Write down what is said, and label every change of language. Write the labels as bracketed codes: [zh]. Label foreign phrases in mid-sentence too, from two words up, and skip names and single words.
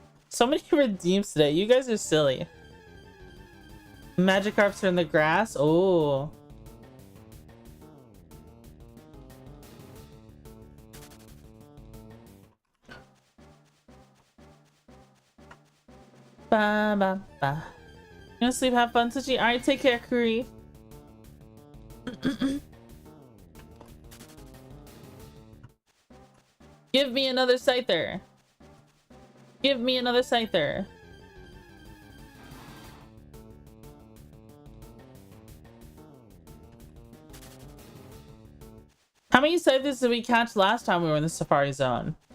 [en] So many redeems today. You guys are silly. Magikarps are in the grass. Oh. Ba ba ba. You gonna sleep, have fun, Twitchy? Alright, take care, Kuri. Give me another Scyther. Give me another Scyther. How many Scythers did we catch last time we were in the Safari Zone?